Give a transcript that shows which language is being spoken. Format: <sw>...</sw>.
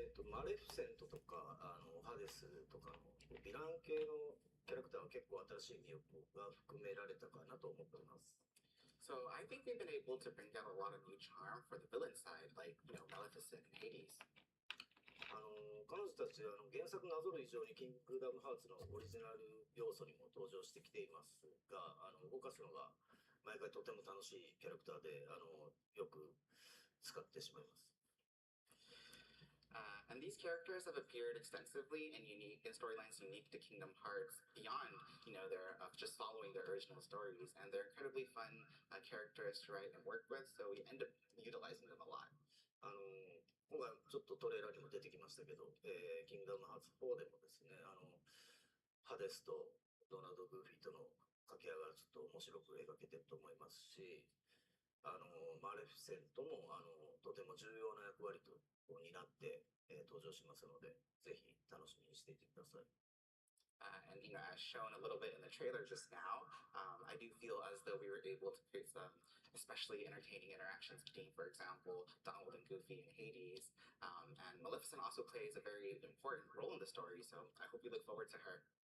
<ja>マレフィセントとかハデスとかのヴィラン系のキャラクターは結構新しい魅力が含められたかなと思っております。</ja> <en>So I think we've been able to bring down a lot of new charm for the villain side, like, Maleficent and Hades.</en> <ja>彼女たち原作なぞる以上にキングダムハーツのオリジナル要素にも登場してきていますが、動かすのが毎回とても楽しいキャラクターでよく使ってしまいます。</ja> <en>And these characters have appeared extensively in storylines unique to Kingdom Hearts beyond, their just following their original stories, and they're incredibly fun characters to write and work with, so we end up utilizing them a lot.</en> <ja>今回ちょっとトレーラーにも出てきましたけど、キングダムハーツ4でもですね、ハデスとドナルド・グーフィーとの掛け合いがちょっと面白く描けてると思いますし、マレフィセントもとても重要な役割と担って、登場しますので、ぜひ楽しみにしていてください。</ja> <en>And as shown a little bit in the trailer just now, I do feel as though we were able to create some especially entertaining interactions between, for example, Donald and Goofy and Hades. And Maleficent also plays a very important role in the story, so I hope we look forward to her.</en>